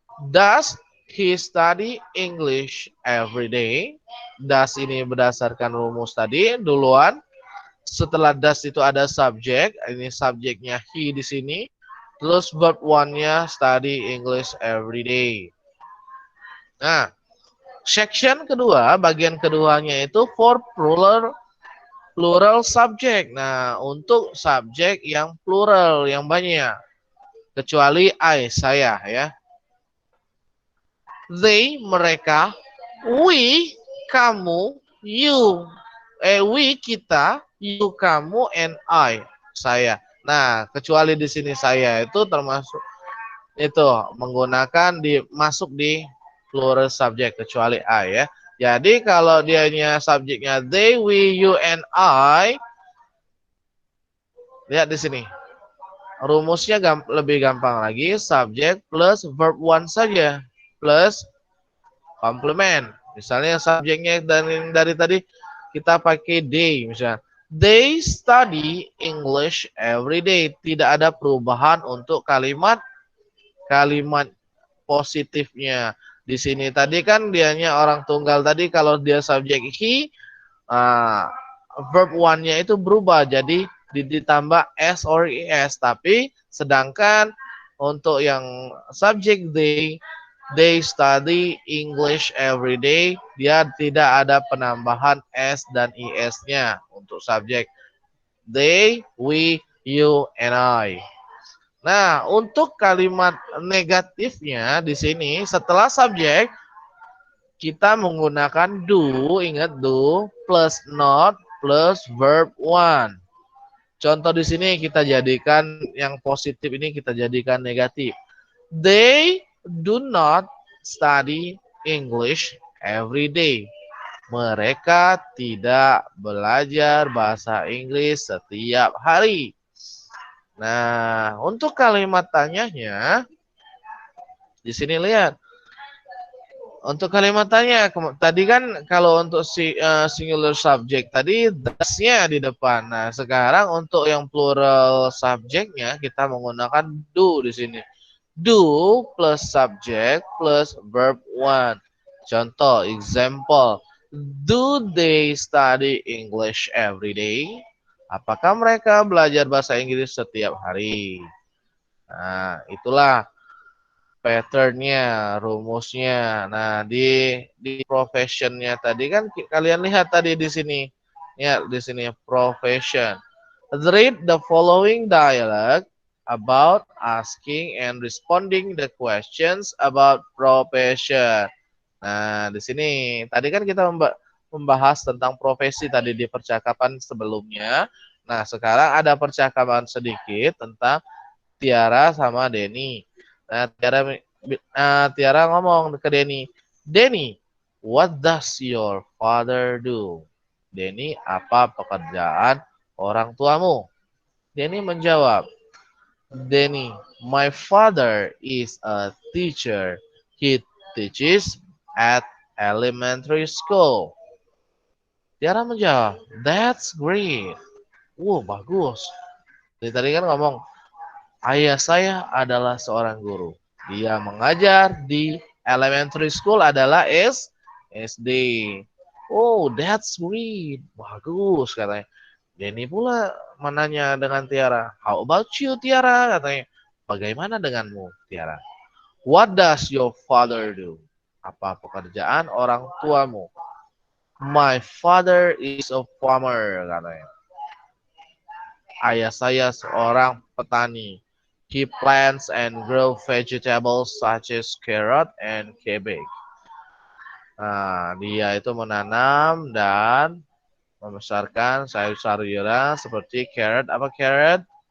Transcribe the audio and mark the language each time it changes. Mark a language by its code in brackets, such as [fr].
[en] Does he study English every day? [id] Does ini berdasarkan rumus tadi duluan. Setelah does itu ada subjek, ini subjeknya he di sini. [en] Terus verb one-nya study English every day. [id] Nah, section kedua, bagian keduanya itu [en] for plural subject. [id] Nah, untuk subjek yang plural, yang banyak. Kecuali I, saya ya. They, mereka. We, kamu. You. We, kita. You, kamu. And I, saya. Nah, kecuali di sini saya itu termasuk itu menggunakan masuk di [en] plural subject [id] kecuali I ya. Jadi kalau dianya subjeknya they, we, you, and I, lihat di sini. Rumusnya lebih gampang lagi, subject plus verb one saja plus complement. Misalnya subjeknya dari tadi kita pakai they misalnya. [en] They study English every day. [id] Tidak ada perubahan untuk kalimat positifnya. Di sini tadi kan dianya orang tunggal tadi kalau dia subjek he, verb one-nya itu berubah jadi ditambah s or es, tapi sedangkan untuk yang subjek [en] they study English every day, [id] dia tidak ada penambahan s dan es-nya untuk subjek they, we, you, and I. Nah, untuk kalimat negatifnya di sini setelah subjek kita menggunakan do, ingat do plus not plus verb one. Contoh di sini kita jadikan yang positif ini kita jadikan negatif. [en] They do not study English every day. [id] Mereka tidak belajar bahasa Inggris setiap hari. Nah, untuk kalimat tanyanya di sini lihat. Untuk kalimat tanya tadi kan kalau untuk [en] singular subject [id] tadi das-nya di depan. Nah, sekarang untuk yang plural subjeknya kita menggunakan do di sini. [en] Do plus subject plus verb one. Contoh, example. Do they study English every day? [id] Apakah mereka belajar bahasa Inggris setiap hari? Nah, itulah patternnya, rumusnya. Nah, di professionnya tadi kan kalian lihat tadi di sini. Ya, di sini profession. [en] Read the following dialogue about asking and responding the questions about profession. [id] Nah, di sini tadi kan kita membahas tentang profesi tadi di percakapan sebelumnya. Nah, sekarang ada percakapan sedikit tentang Tiara sama Denny. Nah, Tiara ngomong ke Denny, [en] Denny, what does your father do? [id] Denny, apa pekerjaan orang tuamu? Denny menjawab, [en] Denny, my father is a teacher. He teaches at elementary school. [id] Tiara menjawab, [en] that's great. Wow, [id] bagus. Jadi tadi kan ngomong, ayah saya adalah seorang guru. Dia mengajar di elementary school adalah SD. Oh, that's great. Bagus katanya. Denny pula menanya dengan Tiara. How about you, Tiara? Katanya. Bagaimana denganmu, Tiara? [en] What does your father do? [id] Apa pekerjaan orang tuamu? [en] My father is a farmer, [id] katanya. Ayah saya seorang petani. [en] He plants and grow vegetables such as carrot and cabbage. [id] Nah, dia itu menanam dan membesarkan sayur-sayuran seperti carrot. Apa carrot?